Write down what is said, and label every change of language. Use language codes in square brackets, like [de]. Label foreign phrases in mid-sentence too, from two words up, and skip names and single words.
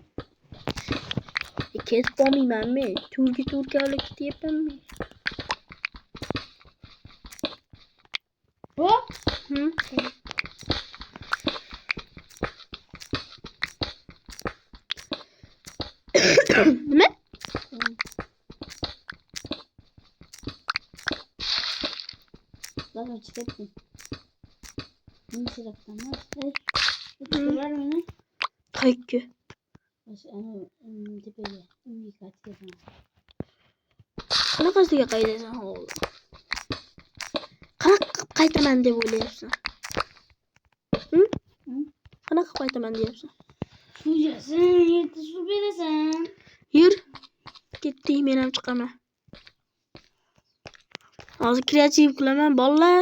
[uz] Ketib qolmaymanmi? Turga kavlab ketyapmanmi? Bu? Nima? [tr] Bana çıkarttın. Ne taraftan var? Çıkar mı? [uz] Qayerga? [tr] Tepeye. Yukarıya. [uz] Qanaqasiga qaytasan hozir? Qanaqa qaytaman deb o'ylayapsan? Qanaqa qaytaman deyapsan? Suyasan, yerda suv berasan. Yur. Ketdik, men ham chiqaman. Hozir kreativ qilaman, bolalar.